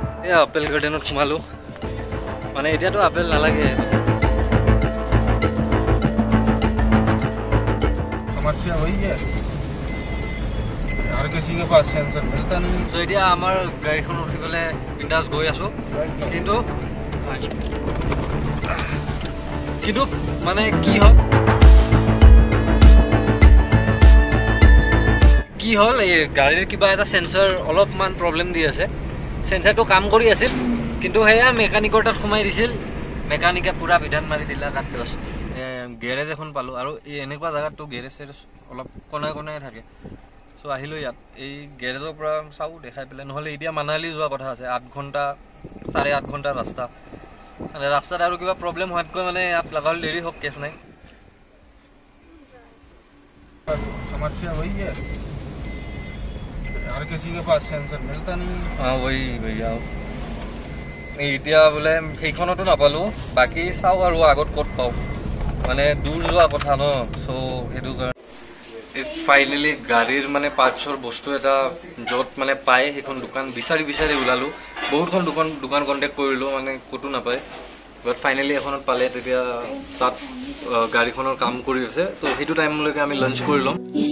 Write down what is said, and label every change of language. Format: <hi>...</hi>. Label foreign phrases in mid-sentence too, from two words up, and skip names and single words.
<as>আপেল গাৰ্ডেনত সোমালো মানে এতিয়াতো আপেল নালাগে</as> <hi>समस्या वही है हर किसी के पास सेंसर मिलता नहीं</hi> <as>तो এতিয়া আমাৰ গাড়ীখন উঠি পেলাই বিন্দাস গৈ আছো কিন্তু মানে কি হল এই গাড়ীৰ কিবা এটা সেন্সৰ অলপমান প্ৰবলেম দি আছে সেন্সৰটো কাম কৰি আছিল কিন্তু হেয়া মেকানিকৰ তাত সোমাই দিছিল মেকানিকে পুৰা বিধান মাৰি দিলা কাট দস্ত গেৰেজ এখন পালো আৰু এই এনেকুৱা জায়গাটো গেৰেজ অলপ কোনাই কোনাই থাকে সো আহিলো ইয়াত এই গেৰেজৰ পৰা চাও দেখাই পেলাই নহলে এতিয়া মানালী যোৱা কথা আছে 8 ঘণ্টা 8.5 ঘণ্টা ৰাস্তা মানে ৰাস্তাত আৰু কিবা প্ৰবলেম হোৱাতকৈ মানে ইয়াত লগাল দেৰি হক কেছ নাই</as> <hi>समस्या वही है हर किसी के पास सेंसर मिलता नहीं हां वही भैया</hi> <as>এতিয়া বলে সেইখনটো নাপালো বাকি চাও আৰু আগত কত পাও মানে দূৰ যোৱা কথা ন সো হেতু ফাইনালি গাড়ীৰ মানে পাৰ্টছৰ বস্তু এটা যত মানে পায় সেইখন দোকান বিচাৰি উলালো বহুতখন দোকান কন্টাক্ট কৰিলো মানে কতো নাপায় বাট ফাইনালি এখনত পালে তেতিয়া তাত গাড়ীখনৰ কাম কৰি আছে তো হেতু টাইমলৈকে আমি লাঞ্চ কৰি লম</as>